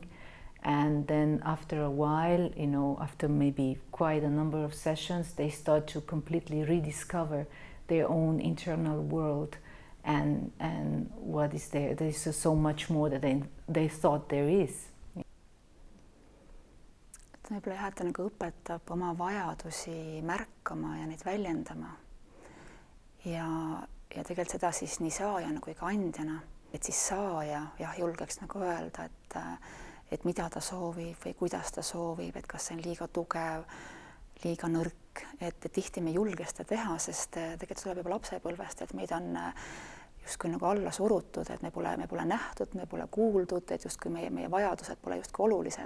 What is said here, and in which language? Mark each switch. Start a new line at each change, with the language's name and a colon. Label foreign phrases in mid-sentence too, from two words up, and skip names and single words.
English: And then after a while, you know, after maybe quite a number of sessions, they start to completely rediscover their own internal world and what is there. There's so much more that they thought there is.
Estonian: Võib-olla jah, et ta nagu õpetab oma vajadusi märkama ja neid väljendama. Ja tegelikult seda siis nii saajana kui ka andjana, et siis saaja jah, julgeks nagu öelda, et mida ta soovib või kuidas ta soovib, et kas see on liiga tugev, liiga nõrk, et tihti me ei julge seda teha, sest tegelikult tuleb juba lapsepõlvest, et meid on justkui nagu alla surutud, et me pole nähtud, me pole kuuldud, et justkui meie vajadused pole justkui olulised.